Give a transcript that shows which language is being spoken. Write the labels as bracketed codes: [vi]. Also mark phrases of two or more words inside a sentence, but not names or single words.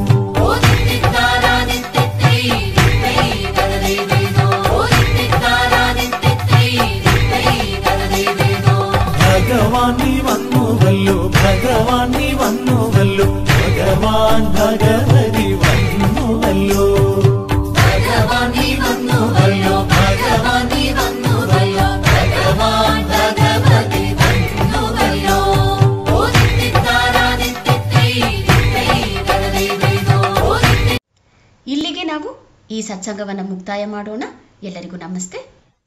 [ml] ഭഗവാൻ നീ വന്നുവല്ലോ ഭഗവാൻ നീ വന്നുവല്ലോ ഭഗവാൻ ഭഗവതി വന്നുവല്ലോ. ഭഗവാൻ നീ വന്നുവല്ലോ ഭഗവാൻ നീ വന്നുവല്ലോ ഭഗവാൻ ഭഗവതി വന്നുവല്ലോ. [kn] ಇಲ್ಲಿಗೆ ನಾವು ಈ ಸತ್ಸಂಗವನ್ನು ಮುಕ್ತಾಯ ಮಾಡೋಣ. ಎಲ್ಲರಿಗೂ ನಮಸ್ತೆ.